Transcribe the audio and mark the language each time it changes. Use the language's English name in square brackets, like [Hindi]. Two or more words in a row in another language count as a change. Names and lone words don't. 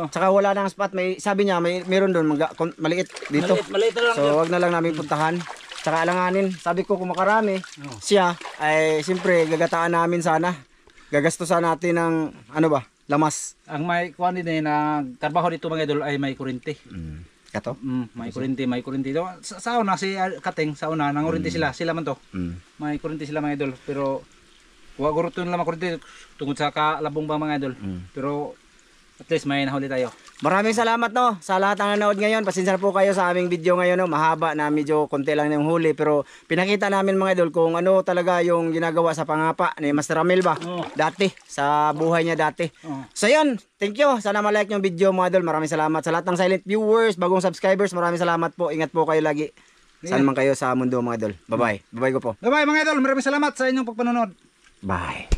[Filipino] Tsaka wala nang spot, may sabi niya meron doon maliit dito. Maliit na lang. So wag na lang namin puntahan. Tsaka alanganin, sabi ko kung makarami, siya ay siyempre gagataan namin sana. Gagastusan natin ng ano ba, lamas. Ang may kuan din eh, na trabaho dito mga idol ay may kurente. [Cebuano] Kato? May kurente, may kurente. Sa una si Kateng, sa una nang kurente sila man to. May kurente sila mga idol, pero wa guro to lang kurente tungod sa kalabong ba mga idol. [Filipino] Pero at least may nahuli tayo. Maraming salamat no sa lahat ng nanood ngayon. Pasensya na po kayo sa aming video ngayon no. Mahaba na medyo konti lang yung huli pero pinakita namin mga idol kung ano talaga yung ginagawa sa pangapa ni Master Ramil ba dati sa buhay niya dati. So yun, [English] thank you. [Filipino] Sana ma-like yung video mga idol. Maraming salamat sa lahat ng [English] silent viewers, [Filipino] bagong subscribers. Maraming salamat po. Ingat po kayo lagi. Saan man kayo sa mundo mga idol. Bye-bye. Bye-bye ko po. Bye bye mga idol, maraming salamat sa inyong pagpanonood. Bye.